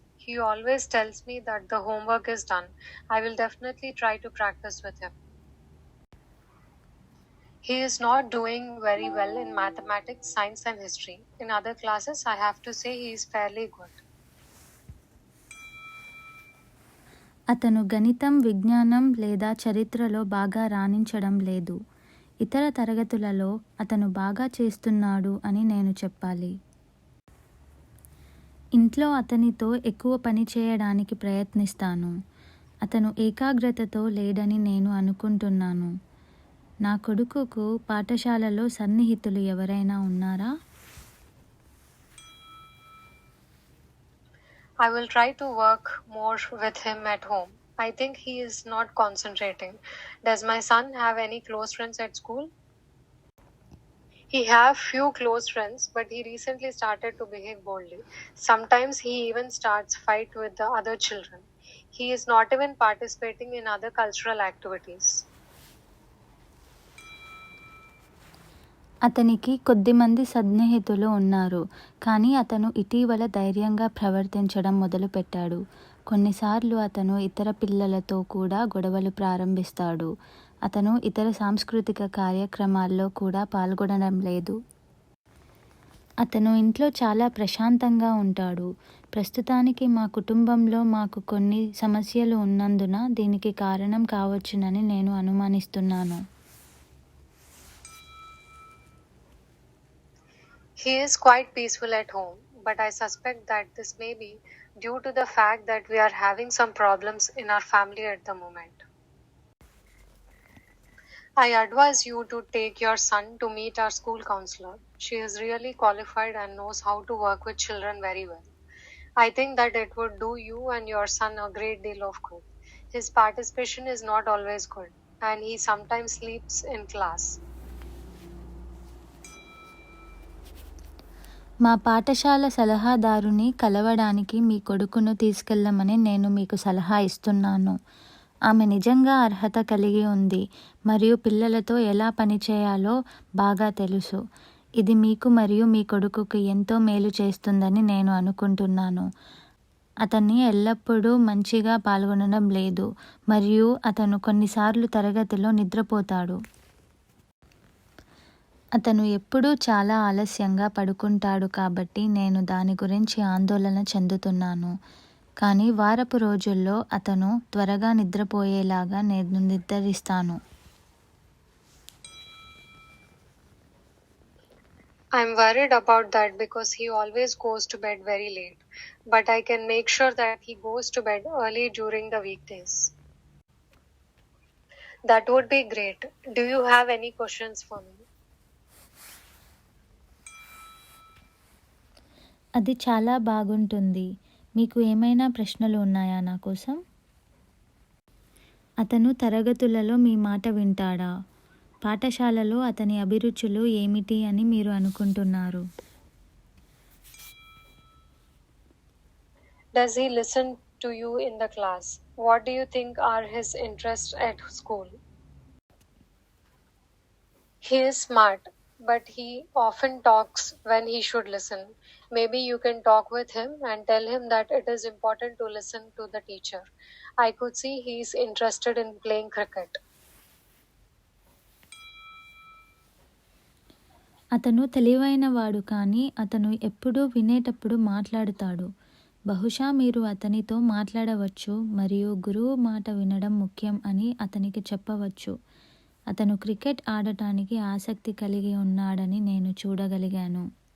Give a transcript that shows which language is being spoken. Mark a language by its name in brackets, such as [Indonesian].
[English] He always tells me that the homework is done. I will definitely try to practice with him. He is not doing very well in mathematics, science, and history. In other classes, I have to say he is fairly good. [Telugu] అతను గణితం, విజ్ఞానం లేదా చరిత్రలో బాగా రాణించడం లేదు. ఇతర తరగతులలో అతను బాగా చేస్తున్నాడు అని నేను చెప్పాలి. ఇంట్లో అతనితో ఎక్కువ పని చేయడానికి ప్రయత్నిస్తాను. అతను ఏకాగ్రతతో లేడని నేను అనుకుంటున్నాను. నా కొడుకుకు పాఠశాలలో సన్నిహితులు ఎవరైనా ఉన్నారా? [English] I will try to work more with him at home. I think he is not concentrating. Does my son have any close friends at school? He have few close friends, but he recently started to behave boldly. Sometimes he even starts fight with the other children. He is not even participating in other cultural activities. [Telugu] అతనికి కొద్దిమంది సన్నిహితులు ఉన్నారు, కానీ అతను ఇటీవల ధైర్యంగా ప్రవర్తించడం మొదలుపెట్టాడు. కొన్నిసార్లు అతను ఇతర పిల్లలతో కూడా గొడవలు ప్రారంభిస్తాడు. అతను ఇతర సాంస్కృతిక కార్యక్రమాల్లో కూడా పాల్గొనడం లేదు. అతను ఇంట్లో చాలా ప్రశాంతంగా ఉంటాడు. ప్రస్తుతానికి మా కుటుంబంలో మాకు కొన్ని సమస్యలు ఉన్నందున దీనికి కారణం కావచ్చునని నేను అనుమానిస్తున్నాను. [English] He is quite peaceful at home, but I suspect that this may be due to the fact that we are having some problems in our family at the moment. I advise you to take your son to meet our school counselor. She is really qualified and knows how to work with children very well. I think that it would do you and your son a great deal of good. His participation is not always good, and he sometimes sleeps in class. [Telugu] మా పాఠశాల సలహాదారుని కలవడానికి మీ కొడుకును తీసుకెళ్ళమని నేను మీకు సలహా ఇస్తున్నాను. ఆమె నిజంగా అర్హత కలిగి ఉంది మరియు పిల్లలతో ఎలా పనిచేయాలో బాగా తెలుసు. ఇది మీకు మరియు మీ కొడుకుకి ఎంతో మేలు చేస్తుందని నేను అనుకుంటున్నాను. అతన్ని ఎల్లప్పుడూ మంచిగా పాల్గొనడం లేదు మరియు అతను కొన్నిసార్లు తరగతిలో నిద్రపోతాడు. అతను ఎప్పుడూ చాలా ఆలస్యంగా పడుకుంటాడు కాబట్టి నేను దాని గురించి ఆందోళన చెందుతున్నాను. కానీ వారపు రోజుల్లో అతను త్వరగా నిద్రపోయేలాగా నేను నిర్ధారిస్తాను. [English] I'm worried about that because he always goes to bed very late, but I can make sure that he goes to bed early during the weekdays. That would be great. Do you have any questions for me? [Telugu] అది చాలా బాగుంటుంది. మీకు ఏమైనా ప్రశ్నలు ఉన్నాయా నా కోసం? అతను తరగతులలో మీ మాట వింటాడా? పాఠశాలలో అతని అభిరుచులు ఏమిటి అని మీరు అనుకుంటున్నారు? [English] Does he listen to you in the class? What do you think are his interests at school? He is smart, but he often talks when he should listen. Maybe you can talk with him and tell him that it is important to listen to the teacher. I could see he is interested in playing cricket. [Telugu] అతను తెలివైనవాడు కానీ అతను ఎప్పుడూ వినేటప్పుడు మాట్లాడుతాడు. బహుశా మీరు అతనితో మాట్లాడవచ్చు మరియు గురువు మాట వినడం ముఖ్యం అని అతనికి చెప్పవచ్చు. అతను క్రికెట్ ఆడటానికి ఆసక్తి కలిగి ఉన్నాడని నేను చూడగలిగాను.